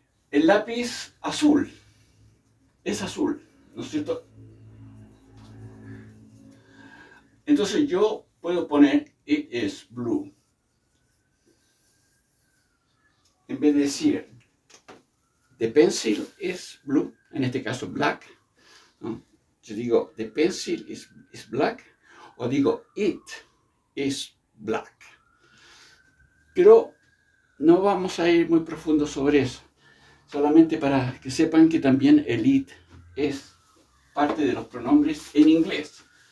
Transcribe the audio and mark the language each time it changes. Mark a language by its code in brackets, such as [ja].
[es] El lápiz azul es azul, ¿no es cierto? Entonces yo puedo poner [en] it is blue. [es] En vez de decir [en] the pencil is blue, [es] en este caso black, ¿no? Yo digo [en] the pencil is black [es] o digo [en] it is black. [es] Pero no vamos a ir muy profundo sobre eso. Solamente para que sepan que también el it es parte de los pronombres en inglés.